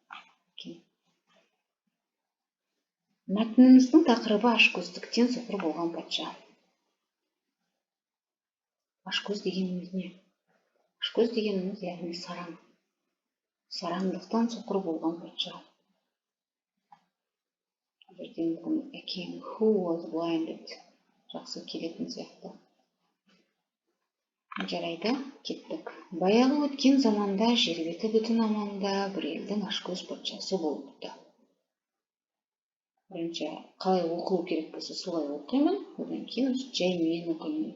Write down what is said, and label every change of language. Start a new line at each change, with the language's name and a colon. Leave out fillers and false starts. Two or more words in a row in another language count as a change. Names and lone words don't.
Kazakh: Мәтініміздің тақырыбы ашкөздіктен соқыр болған патша. Ашкөз дегеніміз не? Ашкөз дегеніміз яғни сараң. Сараңдықтан соқыр болған патша.
English: A king who was blinded.
Kazakh: Жақсы келетін сияқты. Жарайды, кеттік. Баяғы өткен заманда жер беті бүтін аманда бір елдің ашкөз патшасы болыпты. Бірінші, қалай оқылу керек болса солай оқимын, одан кейін жаймен оқимын.